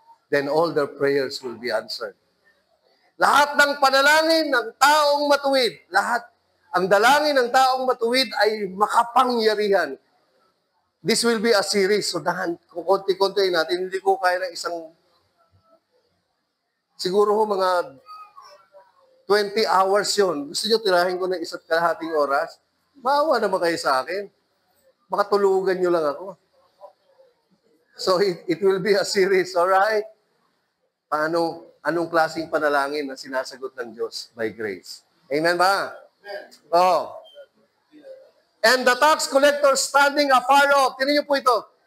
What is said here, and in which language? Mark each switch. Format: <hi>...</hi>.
<en>Then all their prayers will be answered.</en> <tl>Lahat ng panalangin ng taong matuwid, ang dalangin ng taong matuwid ay makapangyarihan.</tl> <en>This will be a series.</en> <tl>So kung konti-konti natin, hindi ko kaya ng isang, siguro mga 20 hours yon. Gusto nyo tirahin ko ng isa't kalahating oras? Maawa naman kayo sa akin. Baka tulugan nyo lang ako.</tl> <en>So it will be a series, alright?</en> <tl>Anong klaseng panalangin na sinasagot ng Diyos by grace? Amen ba? Oh.</tl> <en>And the tax collector standing afar off.</en> <tl>Tinan niyo po ito.</tl>